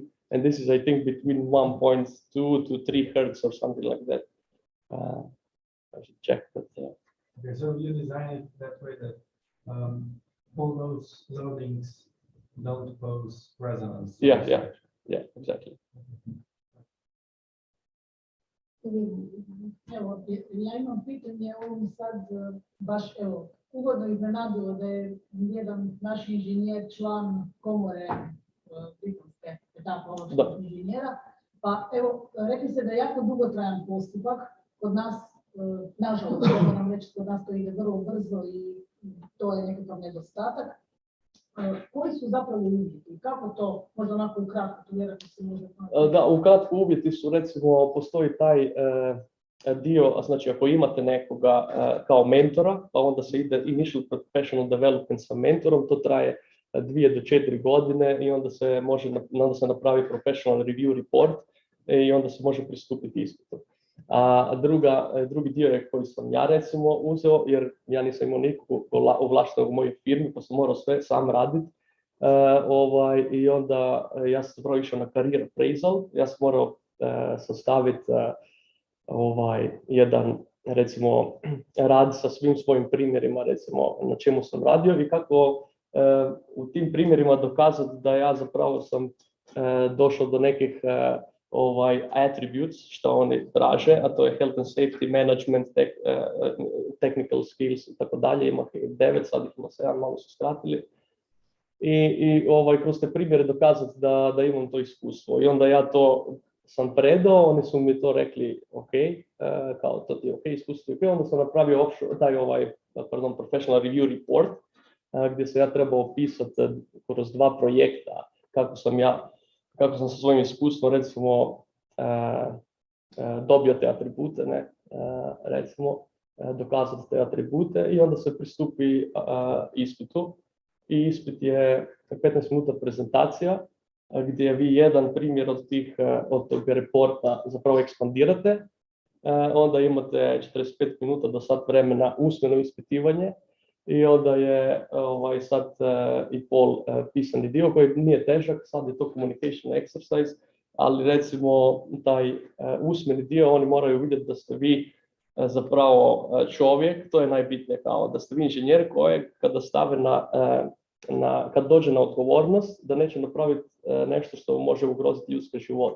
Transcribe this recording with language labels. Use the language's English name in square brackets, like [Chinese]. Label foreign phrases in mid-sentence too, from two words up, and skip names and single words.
[English] And this is, I think, between 1.2 to 3 hertz or something like that. I should check, but. Okay, so you design it that way that all those loadings don't pose resonance. Yeah, exactly. [Croatian] Evo, ja imam pitanje, ovo mi sad baš ugodno iznenadilo da je jedan naš inženjer član komore britanske inženjera. Pa evo, rekli ste da je jako dugotrajan postupak. Kod nas, nažalost, moram reći, kod nas to ide vrlo brzo i to je nekakav nedostatak. Koji su zapravo uvjeti? Kako to, možda onako ukratko, to vjerojatno se može... Da, ukratko uvjeti su, recimo, postoji taj dio, znači ako imate nekoga kao mentora, pa onda se ide [English] initial professional development [Croatian] sa mentorom, to traje 2 do 4 godine i onda se napravi [English] professional review report [Croatian] i onda se može pristupiti ispitu. A drugi dio je koji sam ja recimo uzeo, jer ja nisam imao nikog ovlaštenog u mojoj firmi, pa sam morao sve sam raditi. I onda ja sam zapravo išao na [English] career appraisal, [Croatian] ja sam morao sastaviti jedan, recimo, rad sa svim svojim primjerima, recimo, na čemu sam radio i kako u tim primjerima dokazati da ja zapravo sam došao do nekih attributes što oni traže, a to je [English] health and safety management, technical skills [Croatian] i tako dalje, ima 9, sad ih ima 7, malo su skratili. I kroz te primjere dokazati da imam to iskustvo. I onda ja to sam predao, oni su mi to rekli, ok, kao to ti je ok, iskustvo je ok, onda sam napravio offshore, [English] professional review report, [Croatian] gdje se ja trebao opisati kroz 2 projekta kako sam sa svojim iskustvom, recimo, dobio te atribute, recimo, dokazati te atribute i onda se pristupi ispitu. I ispit je 15 minuta prezentacija, gdje vi jedan primjer od tog reporta zapravo ekspandirate. Onda imate 45 minuta do sat vremena usmeno ispitivanje i onda je sad i pol pisani dio koji nije težak, sad je to [English] communication exercise, [Croatian] ali recimo taj usmeni dio oni moraju vidjeti da ste vi zapravo čovjek, to je najbitnije, kao da ste vi inženjer kojeg kada stave kad dođe na odgovornost, da neće napraviti nešto što može ugroziti ljudski život.